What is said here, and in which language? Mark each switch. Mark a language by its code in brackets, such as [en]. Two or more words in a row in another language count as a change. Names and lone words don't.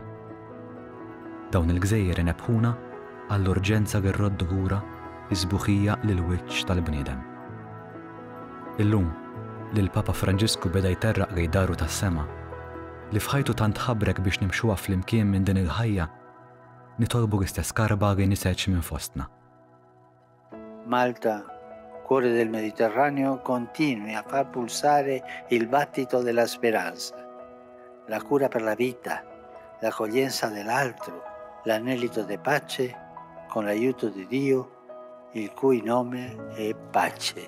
[mt] Dawn il-gżejjer inebħuna għall-urġenza li rroddu lura l-isbuħija lill-wiċċ tal-bniedem. Illum li l-Papa Franġisku beda jterraq lejn daru tas-sema li f'ħajtu tant ħabbrek biex nimxuha flimkien minn din il-ħajja nitolbu l-istess karba li niseċ minn fostna. [it] Malta, cuore del Mediterraneo, continui a far pulsare il battito della speranza, la cura per la vita, l'accoglienza dell'altro, l'anelito di pace con l'aiuto di Dio, il cui nome è pace.